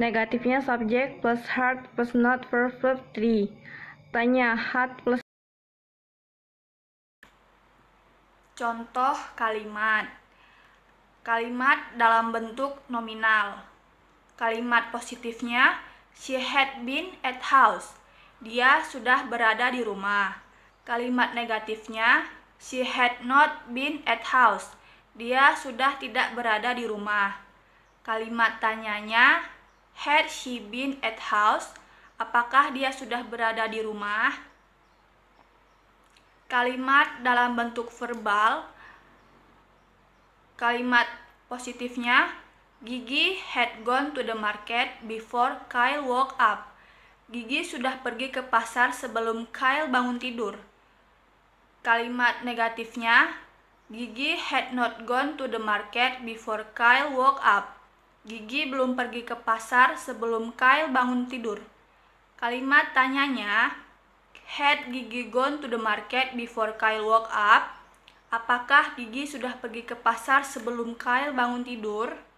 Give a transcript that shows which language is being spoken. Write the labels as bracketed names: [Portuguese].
[English] Negatifnya subject plus had plus not verb 3. Tanya had plus. [Indonesian] Contoh kalimat. Kalimat dalam bentuk nominal. Kalimat positifnya, [English] she had been at house. [Indonesian] Dia sudah berada di rumah. Kalimat negatifnya, [English] she had not been at house. [Indonesian] Dia sudah tidak berada di rumah. Kalimat tanyanya, [English] had she been at house? [Indonesian] Apakah dia sudah berada di rumah? Kalimat dalam bentuk verbal. Kalimat positifnya, [English] Gigi had gone to the market before Kyle woke up. [Indonesian] Gigi sudah pergi ke pasar sebelum Kyle bangun tidur. Kalimat negatifnya, [English] Gigi had not gone to the market before Kyle woke up. [Indonesian] Gigi belum pergi ke pasar sebelum Kyle bangun tidur. Kalimat tanyanya, [English] had Gigi gone to the market before Kyle woke up? [Indonesian] Apakah Gigi sudah pergi ke pasar sebelum Kyle bangun tidur?